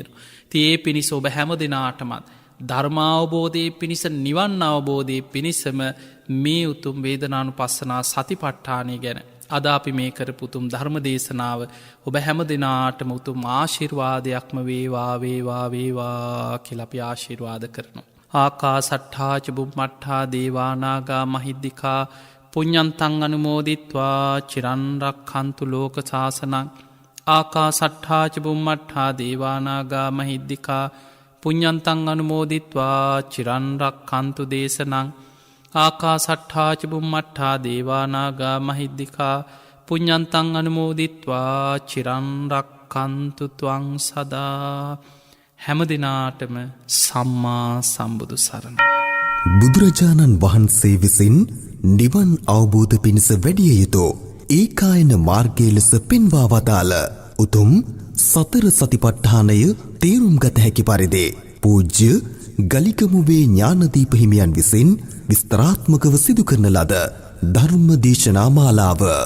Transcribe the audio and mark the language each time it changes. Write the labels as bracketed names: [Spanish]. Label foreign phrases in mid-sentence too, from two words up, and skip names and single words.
[Sinhala] තියේ පිණිස ඔබ හැම දෙනාටමත් ධර්මාවබෝධය පිණිස නිවන් අවබෝධය පිණිසම මේ උතුම් වේදනානු පස්සනා සතිපට්ඨානය ගැන අද අපි මේ කරපුතුම් ධර්ම දේශනාව ඔබ හැම දෙනාටම උතුම් ආශිර්වාදයක්ම වේවා වේවා වේවා කියලපි ආශිර්වාද කරනවා. [Pali] ආකා සට්ඨාච බුම්මට්ඨා දේවානාගා මහිද්දිකා පුඤ්ඤන්තං අනුමෝදිත්වා චිරන්රක්ඛන්තු ලෝක සාසනං. ආකා සට්ඨාච බුම්මට්ඨා දේවානාගා මහිද්දිකා පුඤ්ඤන්තං අනුමෝදිත්වා චිරන්රක්ඛන්තු දේශනං. ආකා සට්ඨාච බුම්මට්ඨා දේවානාගා මහිද්දිකා පුඤ්ඤන්තං අනුමෝදිත්වා චිරන්රක්ඛන්තු ත්වං සදා. [Sinhala] හැම දිනාටම සම්මා සම්බුදු සරණ. බුදුරජාණන් වහන්සේ විසින් නිවන් අවබෝධ පිණිස වැඩිය යුතු ඒකායන මාර්ගය ලෙස පෙන්වා වදාළ උතුම් සතර සතිපට්ඨානය තේරුම් ගත හැකි පරිදි පූජ්‍ය ගලිකමුවේ ඥානදීප හිමියන් විසින් විස්තරාත්මකව සිදු කරන ලද ධර්ම දේශනා මාලාව.